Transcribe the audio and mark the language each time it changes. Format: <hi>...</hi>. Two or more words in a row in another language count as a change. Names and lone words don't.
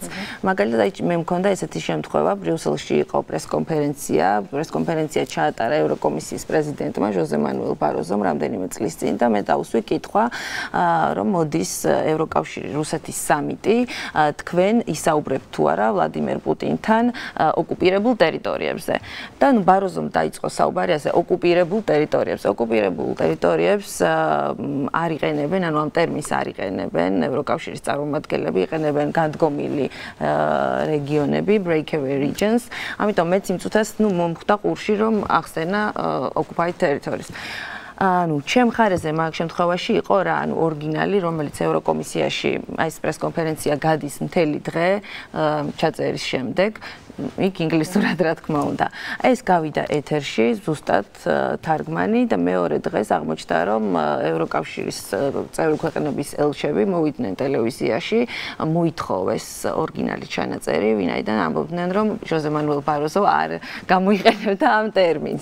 <ka>მაგალითად, აი მე მქონდა ესეთი შემთხვევა, ბრიუსელში იყო პრესკონფერენცია ჩაატარა ევროკომისიის პრეზიდენტმა ჟოზე მანუელ ბაროზომ რამდენიმე წლის წინ და მე დავუსვი კითხვა, რომ მოდის ევროკავშირი რუსეთის სამიტი, თქვენ ისაუბრებთ თუ არა ვლადიმერ პუტინთან ოკუპირებულ ტერიტორიებზე. და ნუ ბაროზომ დაიწყო საუბარი ასე ოკუპირებულ ტერიტორიებზე. ოკუპირებულ ტერიტორიებს არ იყენებენ, ანუ ამ ტერმინს არ იყენებენ ევროკავშირის წარმომადგენლები, იყენებენ განდგომილი რეგიონები,</ka> <en>breakaway regions.</en> <ka>ამიტომ მეც იმ წუთას ნუ მომხვდა ყურში რომ ახსენა</ka> <en>occupied territories.</en> <ka>ანუ ჩემ ხარეზე მაგ შემთხვევაში იყო რა, ანუ ორიგინალი, რომელიც ევროკომისიაში აი ეს პრესკონფერენცია გადის მთელი დღე ჩაწერის შემდეგ. იქ ინგლისურად რა თქმა უნდა. ეს გავიდა ეთერში ზუსტად თარგმანი და მეორე დღეს აღმოჩნდა რომ ევროკავშირის წევრი ქვეყნების ელჩები მოვიდნენ ტელევიზიაში, მოითხოვეს ორიგინალი ჩანაწერი, ვინაიდან ამბობდნენ რომ ჟოზე მანუელ ბაროზო არ გამოიყენებდა ამ ტერმინს.</ka>